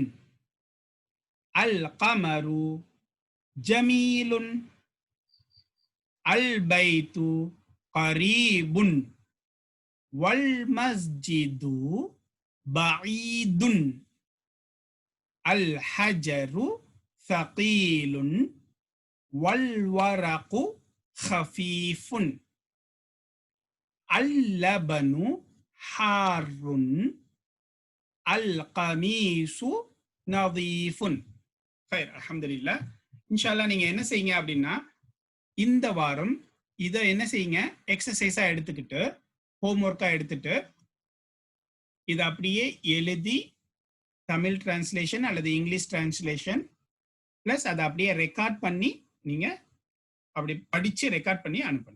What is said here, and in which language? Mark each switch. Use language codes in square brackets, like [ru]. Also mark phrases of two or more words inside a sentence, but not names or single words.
[ar] ال قمر جميل ال بيت قريب وال مسجد بعيد ال حجر ثقيل والورق خفيف اللبن حار القميص نظيف. خير الحمد لله. [ta] இன்ஷால்லா நீங்க என்ன செய்யுங்க அப்படின்னா, இந்த வாரம் இதை என்ன செய்யுங்க, எக்ஸசைஸா எடுத்துக்கிட்டு ஹோம்ஒர்க்கா எடுத்துட்டு இதை அப்படியே எழுதி தமிழ் டிரான்ஸ்லேஷன் அல்லது [en] English translation plus [ta] அதை அப்படியே ரெக்கார்ட் பண்ணி நீங்க அப்படி படிச்சு ரெக்கார்ட் பண்ணி அனுப்பணும்.